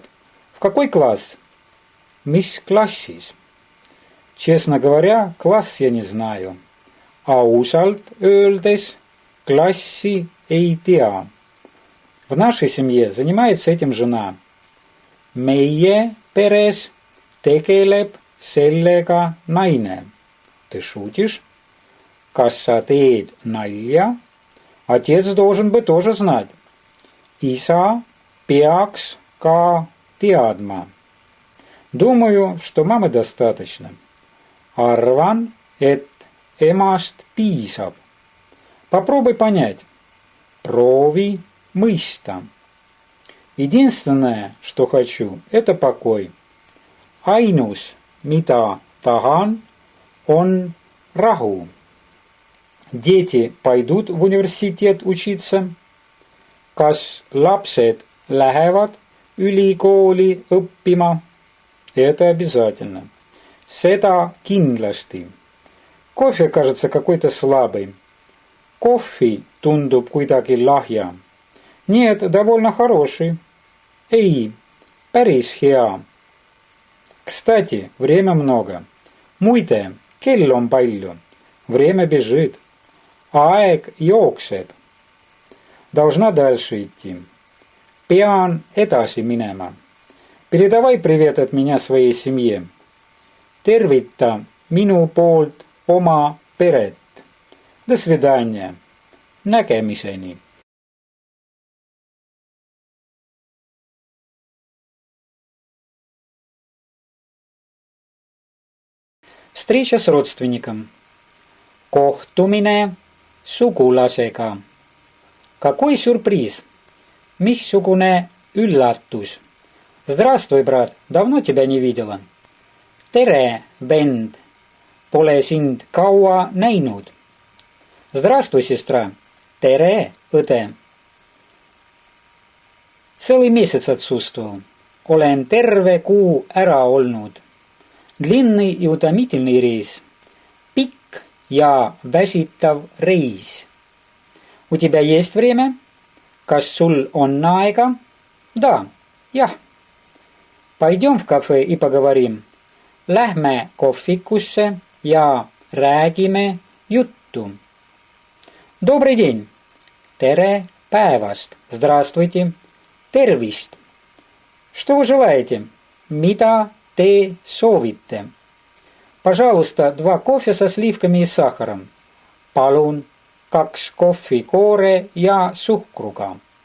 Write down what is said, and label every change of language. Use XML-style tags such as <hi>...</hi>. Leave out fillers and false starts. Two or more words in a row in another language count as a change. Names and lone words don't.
<ru>В какой класс?</ru> <et>Mis klassis?</et> <ru>Честно говоря, класс я не знаю.</ru> <et>Ausalt öeldes klassi ei tea.</et> <ru>В нашей семье занимается этим жена.</ru> <et>Meie peres tegeleb sellega naine.</et> <ru>Ты шутишь?</ru> <et>Kas sa teed nalja?</et> <ru>Отец должен бы тоже знать.</ru> <et>Isa peaks ka teadma.</et> <ru>Думаю, что мамы достаточно.</ru> <et>Arvan, et emast piisab.</et> <ru>Попробуй понять.</ru> <et>Proovi mõista.</et> <ru>Единственное, что хочу, это покой.</ru> <et>Ainus, mida tahan, on rahu.</et> <ru>Дети пойдут в университет учиться?</ru> <et>Kas lapsed lähevad ülikooli õppima?</et> <ru>Это обязательно.</ru> <et>Seda kindlasti.</et> <ru>Кофе кажется какой-то слабый.</ru> <et>Kohvi tundub kuidagi lahja.</et> <ru>Нет, довольно хороший.</ru> <et>Ei, päris hea.</et> <ru>Кстати, время много.</ru> <et>Muide, kell on palju.</et> <ru>Время бежит.</ru> <et>Aeg jookseb.</et> <ru>Должна дальше идти.</ru> <et>Pean edasi minema.</et> <ru>Передавай привет от меня своей семье.</ru> <et>Tervita minu poolt oma peret.</et> <ru>До свидания. Nägemiseni. Встреча с родственником.</ru> <et>Kohtumine sugulasega.</et> <ru>Какой сюрприз!</ru> <et>Missugune üllatus!</et> <ru>Здравствуй, брат, давно тебя не видела.</ru> <et>Tere, vend, pole sind kaua näinud.</et> <ru>Здравствуй, сестра.</ru> <et>Tere, õde.</et> <ru>Целый месяц отсутствовал.</ru> <et>Olen terve kuu ära olnud.</et> <ru>Длинный и утомительный рейс.</ru> <et>Pikk ja väsitav reis.</et> <ru>У тебя есть время?</ru> <et>Kas sul on aega?</et> <ru>Да, jah. Пойдем в кафе и поговорим.</ru> <et>Lähme kohvikusse ja räägime juttu.</et> <ru>Добрый день.</ru> <et>Tere päevast.</et> <ru>Здравствуйте. Tervist. Что вы желаете?</ru> <et>Mida te soovite?</et> <ru>Пожалуйста, 2 кофе со сливками и сахаром.</ru> <et>Palun 2 kohvikoore ja suhkruga.</et>